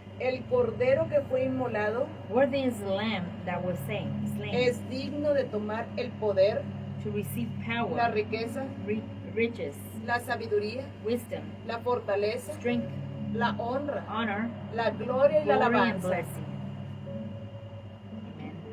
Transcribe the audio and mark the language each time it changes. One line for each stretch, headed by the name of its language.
Spanish: el cordero que fue inmolado
English: worthy is the Lamb that was slain
Spanish: es digno de tomar el poder,
English: to receive
Spanish: la
English: power,
Spanish: riqueza,
English: riches,
Spanish: la sabiduría,
English: wisdom,
Spanish: la fortaleza,
English: strength,
Spanish: la honra,
English: honor,
Spanish: la gloria y la
English: glory, and
Spanish: alabanza
English: blessing. Amen.